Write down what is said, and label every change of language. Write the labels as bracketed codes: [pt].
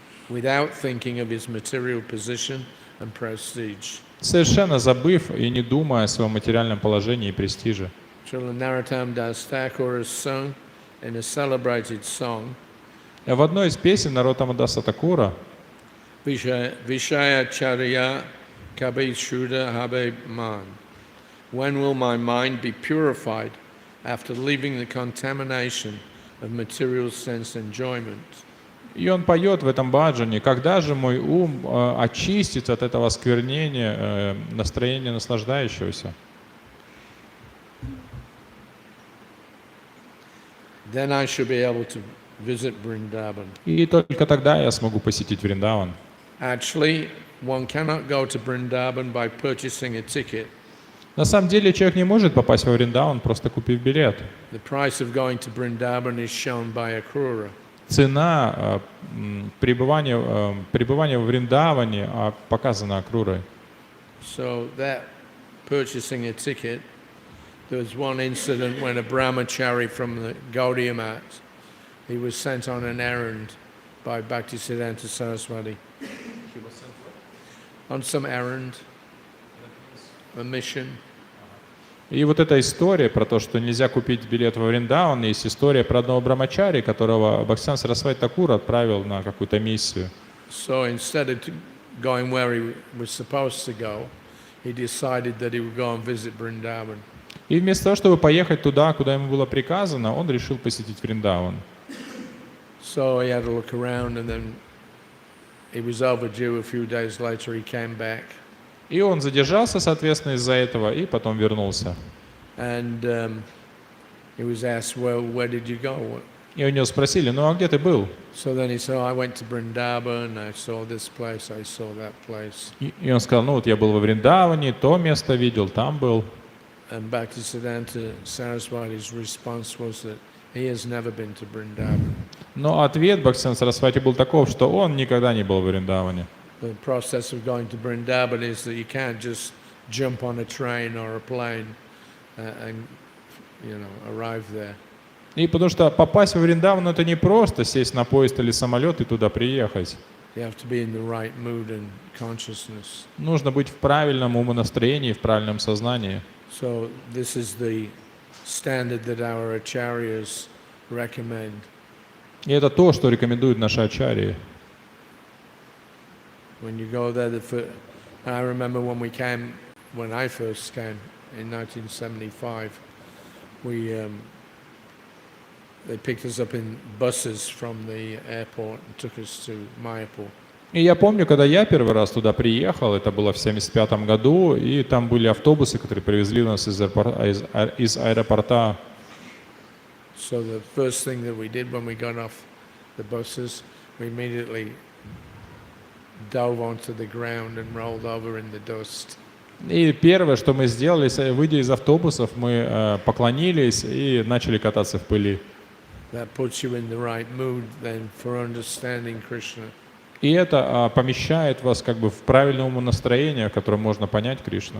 [en] Without thinking of his material position and prestige. [ru] совершенно забыв и не думая о своем материальном положении и престиже. [en] Srila Narottam Das Thakur has sung in a celebrated song. [ru] В одной из песен Нароттама Даса Такура [bn] Vishaya Charya Kabe Shuddha Habe Man. [en] When will my mind be purified after leaving the contamination of material sense enjoyment? [ru] И он поет в этом баджане: когда же мой ум очистится от этого осквернения настроения наслаждающегося? [en] Then I should be able to visit Vrindavan. [ru] И только тогда я смогу посетить Вриндаван. [en] Actually, one cannot go to Vrindavan by purchasing a ticket. [ru] На самом деле человек не может попасть во Вриндаван, просто купив билет. [en] The price of going to Vrindavan is shown by Akrura. [ru] Цена пребывания в Вриндаване показана Акрурой. [en] So that purchasing a ticket, there was one incident when a brahmachari from the Gaudiya Math, he was sent on an errand by Bhaktisiddhanta Saraswati. He was sent on some errand, a mission. [ru] И вот эта история про то, что нельзя купить билет во Вриндаван, есть история про одного брамачари, которого Бхактисиддханта Сарасвати Такур отправил на какую-то миссию. [en] So instead of going where he was supposed to go, he decided that he would go and visit Vrindavan. [ru] И вместо того, чтобы поехать туда, куда ему было приказано, он решил посетить Вриндаван. [en] So he had to look around, and then he was overdue. A few days later, he came back. [ru] И он задержался, соответственно, из-за этого, и потом вернулся. [en] And he was asked, well, where did you go? [ru] И у него спросили, ну а где ты был? [en] So then he said, oh, I went to Vrindavan, I saw this place, I saw that place. [ru] И он сказал, ну вот я был во Вриндаване, то место видел, там был. [en] And Bhaktisiddhanta Saraswati's response was that he has never been to Vrindavan. [ru] Но ответ Бхактисиданта Сарасвати был таков, что он никогда не был в Вриндаване. [en] The process of going to Vrindavan is that you can't just jump on a train or a plane and arrive there. [ru] И потому что попасть во Вриндаван это не просто сесть на поезд или самолет и туда приехать. [en] You have to be in the right mood and consciousness. [ru] Нужно быть в правильном умонастроении, в правильном сознании. [en] So this is the standard that our acharyas recommend. [ru] И это то, что рекомендуют наши ачарьи. [en] When you go there, I remember when I first came in 1975, they picked us up in buses from the airport and took us to Mayapur. [ru] И я помню, когда я первый раз туда приехал, это было в 1975 году, и там были автобусы, которые привезли нас из аэропорта. [en] So the first thing that we did when we got off the buses, we immediately dove onto the ground and rolled over in the dust. [ru] И первое, что мы сделали, выйдя из автобусов, мы поклонились и начали кататься в пыли. [en] That puts you in the right mood then for understanding Krishna. [ru] И это помещает вас как бы в правильное умонастроение, в котором можно понять Кришну.